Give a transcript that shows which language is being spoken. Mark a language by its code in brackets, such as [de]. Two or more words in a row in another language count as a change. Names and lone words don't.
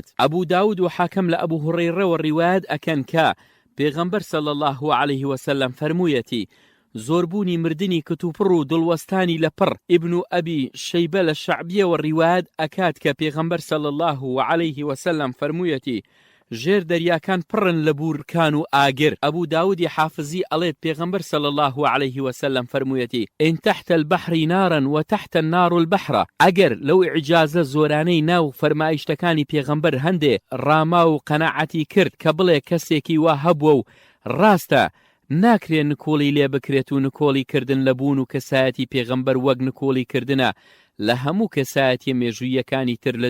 [ckb] ئەبوو داود و حاکم لە ئەبوو هوڕەیرەوە ڕیوایەت ئەکەن کە پێغەمبەر [ar] صلی الله عليه وسلم [ckb] فەرموویەتی زۆربوونی مردنی کتوپڕ و دڵوەستانی لە پڕ. ئیبن و ئەبی شەیبە لە شەعبیەوە ڕیوایەت ئەکات کە پێغەمبەر [ar] صلی الله عليه وسلم [ckb] فەرموویەتی ژێر دەریاکان پڕن لە بورکان و ئاگر. ئەبوو داودی حافزی ئەڵێت پێغەمبەر [ar] صلی الله عليه وسلم [ckb] فەرموویەتی [ar] ئین تحت البحر نارا وتحت النار البحر. [ckb] ئەگەر لەو ئیعجازە زۆرانەی ناو فەرمایشتەکانی پێغەمبەر هەندێ ڕاما و قەناعەتی کرد کە بڵێ کەسێکی وا هەبووە و ڕاستە ناکرێت نکۆڵی لێ بکرێت و نکۆڵی کردن لە بوون و کەسایەتی پێغەمبەر وەک نکۆڵی کردنە لە هەموو کەسایەتی مێژوویەکانی تر لە